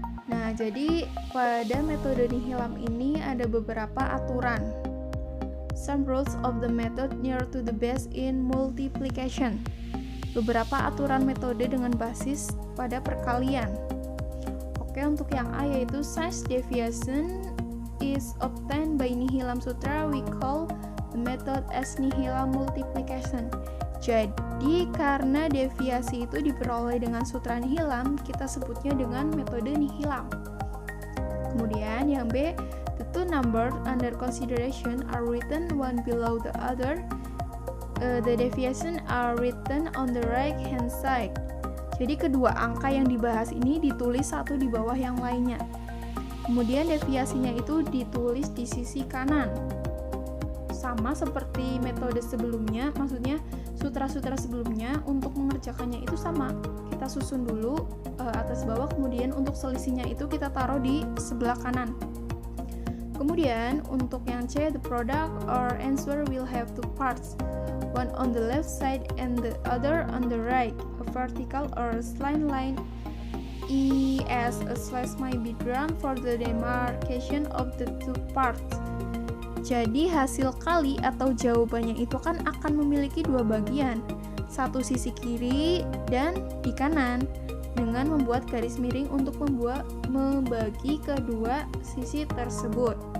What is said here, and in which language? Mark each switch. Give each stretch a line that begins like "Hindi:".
Indonesian: Nah, jadi pada metode Nihilam ini ada beberapa aturan.
English: Some rules of the method near to the base in multiplication.
Indonesian: Beberapa aturan metode dengan basis pada perkalian. Oke, untuk yang A yaitu
English: size deviation is obtained by Nihilam Sutra. We call the method as Nihilam multiplication.
Indonesian: Jadi karena deviasi itu diperoleh dengan sutra Nihilam, kita sebutnya dengan metode Nihilam. Kemudian yang B,
English: the two numbers under consideration are written one below the other. The deviation are written on the right hand side.
Indonesian: Jadi kedua angka yang dibahas ini ditulis satu di bawah yang lainnya. Kemudian deviasinya itu ditulis di sisi kanan. Sama seperti metode sebelumnya, maksudnya sutra-sutra sebelumnya untuk mengerjakannya itu sama. Kita susun dulu atas bawah, kemudian untuk selisihnya itu kita taruh di sebelah kanan. Kemudian untuk yang C,
English: the product or answer will have two parts. One on the left side and the other on the right. A vertical or slant line as a slash might be drawn for the demarcation of the two parts.
Indonesian: Jadi hasil kali atau jawabannya itu kan akan memiliki dua bagian, satu sisi kiri dan di kanan, dengan membuat garis miring untuk membagi kedua sisi tersebut.